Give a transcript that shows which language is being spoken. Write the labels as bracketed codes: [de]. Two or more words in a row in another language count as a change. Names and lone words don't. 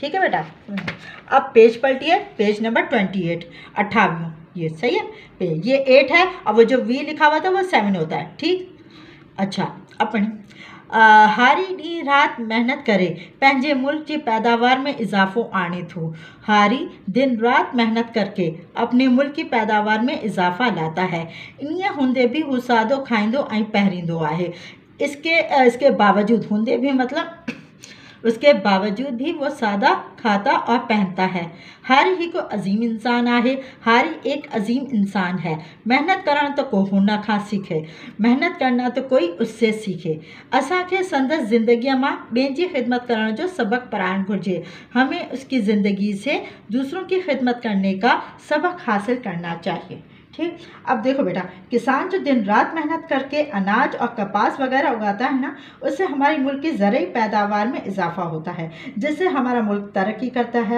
[ur] ٹھیک ہے بیٹا، اب پیج پلٹیے، پیج نمبر 28، 28، یہ صحیح ہے پیج، یہ 8 ہے اور وہ جو وی لکھا ہوا تھا وہ 7 ہوتا ہے. [sd] ठीक, अच्छा अपन हारी डी रात मेहनत करे पंहिंजे मुल्क की पैदावार में इजाफ़ो आने थो। [ur] ہاری دن رات محنت کر کے اپنے ملک کی پیداوار میں اضافہ لاتا ہے. [sd] इन हूंदे भी हू सादो खाईंदो ऐं पहिरींदो आहे। [ur] اس کے باوجود، ہوندے بھی مطلب اس کے باوجود بھی وہ سادہ کھاتا اور پہنتا ہے. [sd] हारी ही को अजीम इंसान आहे। [ur] ہاری ایک عظیم انسان ہے. [sd] मेहनत करण तो को हुन खां सीखे, [ur] محنت کرنا تو کوئی اس سے سیکھے. [sd] असांखे संदसि ज़िंदगीअ मां ॿियनि जी ख़िदमत करण जो सबक पढ़ाइणु घुरिजे। [ur] ہمیں اس کی زندگی سے دوسروں کی خدمت کرنے کا سبق حاصل کرنا چاہیے. ٹھیک، اب دیکھو بیٹا کسان جو دن رات محنت کر کے اناج اور کپاس وغیرہ اگاتا ہے نا، اس سے ہمارے ملک کی ضروری پیداوار میں اضافہ ہوتا ہے، جس سے ہمارا ملک ترقی کرتا ہے.